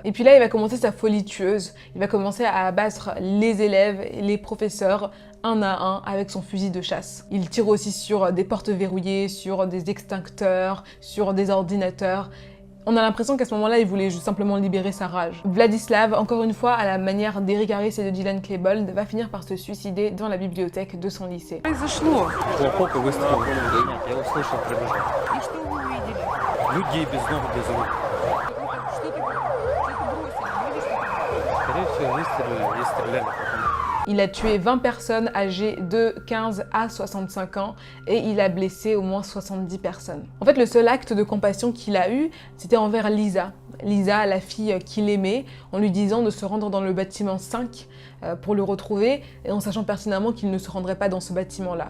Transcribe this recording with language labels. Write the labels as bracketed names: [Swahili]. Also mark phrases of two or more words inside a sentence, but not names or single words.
[French] Et puis là, il va commencer sa folie tueuse. Il va commencer à abattre les élèves, les professeurs, un à un avec son fusil de chasse. Il tire aussi sur des portes verrouillées, sur des extincteurs, sur des ordinateurs. On a l'impression qu'à ce moment-là, il voulait juste simplement libérer sa rage. Vladislav, encore une fois, à la manière d'Eric Harris et de Dylan Klebold, va finir par se suicider dans la bibliothèque de son lycée. [Russian] Произошло. Хлопок и выстрел. Нет, я услышал, прибежал. И что вы увидели? Людей без ног, без рук. Что ты бросили? Видишь, что Скорее всего, выстрелили и стреляли потом. [French] Il a tué 20 personnes âgées de 15 à 65 ans et il a blessé au moins 70 personnes. En fait, le seul acte de compassion qu'il a eu, c'était envers Lisa. Lisa, la fille qu'il aimait, en lui disant de se rendre dans le bâtiment 5 pour le retrouver, et en sachant pertinemment qu'il ne se rendrait pas dans ce bâtiment-là.